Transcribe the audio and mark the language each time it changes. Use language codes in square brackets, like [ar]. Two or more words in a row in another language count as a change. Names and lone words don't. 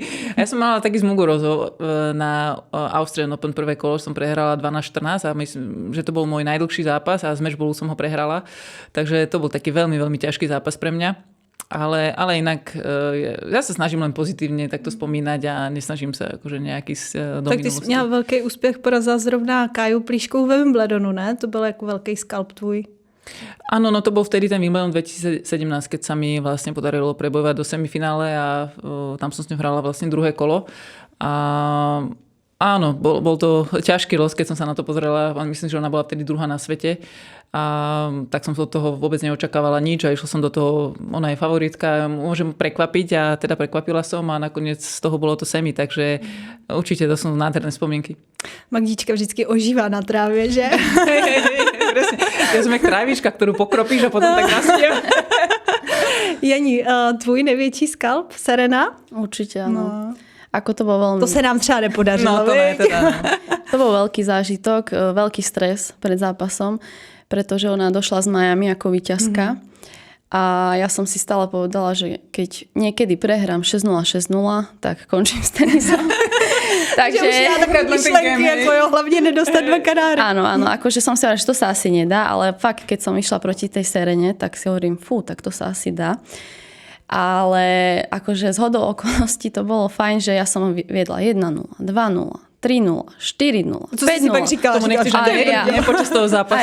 [sk] Ja som mala taký z Mugurozov na Austrian Open prvé kolo, som prehrala 12-14 a myslím, že to bol môj najdlhší zápas a z matchballu som ho prehrala. Takže to bol taký veľmi, veľmi ťažký zápas pre mňa. Ale inak ja sa snažím len pozitívne takto spomínať a nesnažím sa akože nejaký do [cs] tak ty jsi měla velký úspěch, porazila zrovna Káju Plíškovou ve Wimbledonu, ne? To byl jako velký skalp tvůj. [sk] Áno, no to bol vtedy ten Wimbledon 2017, keď sa mi vlastne podarilo prebojovať do semifinále a tam som s ňou hrala vlastne druhé kolo. A áno, bol to ťažký los, keď som sa na to pozrela. Myslím, že ona bola vtedy druhá na svete. A tak som od toho vôbec neočakávala nič a išla som do toho, ona je favoritka, môžem prekvapiť a teda prekvapila som a nakoniec z toho bolo to semi, takže určite to sú nádherné spomienky. [cs] Magdička vždycky ožívá na trávě, že? [sk] Ja som jak trávička, ktorú pokropíš a potom tak rastie. [cs] Jani, tvůj největší skalp, Serena? [sk] Určite, áno. No. Ako to bol veľmi... [cs] To se nám třeba nepodařilo. No to ne, teda, no. [sk] To bol veľký zážitok, veľký stres pred zápasom, pretože ona došla z Miami ako víťazka. A ja som si stále povedala, že keď niekedy prehrám 6-0, 6-0, tak končím s tenisom. Takže [cs] už já takové myšlenky, jako jo, hlavně nedostat 2 kanáry. [sk] Áno, akože som si hovorila, že to sa asi nedá, ale fakt, keď som išla proti tej Serene, tak si hovorím, tak to sa asi dá. Ale akože zhodou okolností to bolo fajn, že ja som viedla 1-0, 2-0, 3-0, 4-0, 5-0. [cs] Co si pak říkala? [sk] Tomu nechceš ani počas toho zápasu.